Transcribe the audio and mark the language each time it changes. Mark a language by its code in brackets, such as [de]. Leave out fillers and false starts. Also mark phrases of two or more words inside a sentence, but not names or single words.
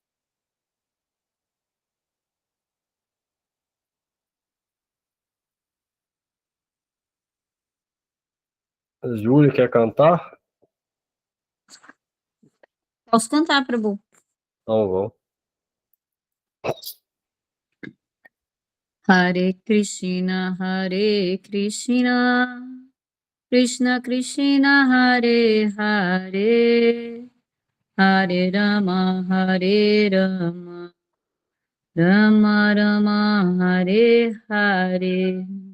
[pt] Júlia quer cantar? Posso cantar, Prabhu? Então vou. [sa] हरे कृष्ण, कृष्ण कृष्ण, हरे हरे, हरे राम, राम राम, हरे हरे.